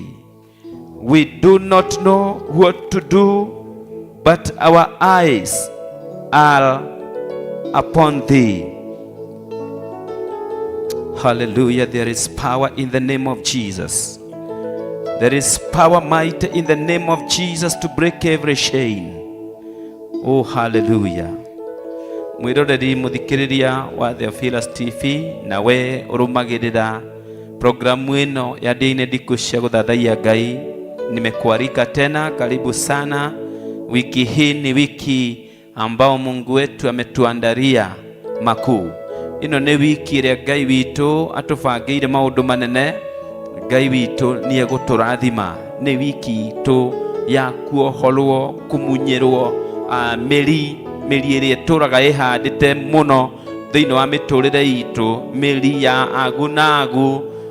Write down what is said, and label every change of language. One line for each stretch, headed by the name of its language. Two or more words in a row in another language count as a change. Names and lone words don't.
English: We do not know what to do, but our eyes are upon thee. Hallelujah. There is power in the name of Jesus. There is power, might in the name of Jesus to break every chain. Oh, hallelujah.
Kikuyu: Mwiroreri muthikiriria wa Theophilus TV, nawe urumagirira programu ino ya Ndia-Ini Ndiku cia Guthathaiya Ngai.
Swahili: Nimekualika tena, karibu sana. Wiki hii ni wiki ambao Mungu wetu ametuandalia makuu.
Kikuyu: Ino ni wiki iria Ngai witu atubangiire maundu manene. Ngai witu ni eguturathima. Ni wiki itu ya kuoholwo, kumunyirwo meri iria turaga ihandite muno thiini wa miturire itu, meri ya agu na agu.